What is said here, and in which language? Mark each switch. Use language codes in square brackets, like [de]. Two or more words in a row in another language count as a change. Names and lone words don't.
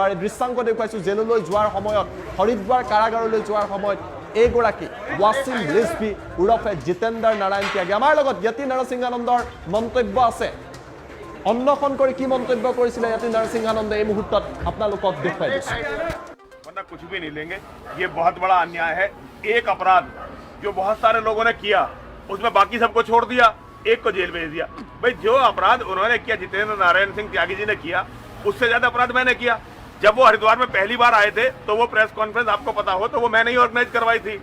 [as] এই দৃশ্যাংশ দেখুৱাইছোঁ জেললৈ যোৱাৰ সময়ত, হৰিদ্বাৰ কাৰাগাৰলৈ যোৱাৰ সময়ত এইগৰাকী ৱাছিম ৰিজভি ওৰফে জিতেন্দ্ৰ নাৰায়ণ ত্যাগী। আমাৰ লগত য়তি নৰসিংহানন্দৰ মন্তব্য আছে। অন্বেষণ কৰি কি মন্তব্য কৰিছিলে য়তি নৰসিংহানন্দে এই মুহূৰ্তত আপোনালোকক দেখুৱাই দিছো। [hi] वरना कुछ भी नहीं लेंगे। ये बहुत बड़ा अन्याय है। एक अपराध जो बहुत सारे लोगों ने किया, उसमें बाकी सबको छोड़ दिया, एक को जेल भेज दिया। भाई जो अपराध उन्होंने किया, जितेंद्र नारायण सिंह त्यागी जी ने किया, उससे ज्यादा अपराध मैंने किया। जब वो हरिद्वार में पहली बार आए थे तो वो [en] press conference [hi] आपको पता हो तो वो मैंने ही ऑर्गेनाइज करवाई थी।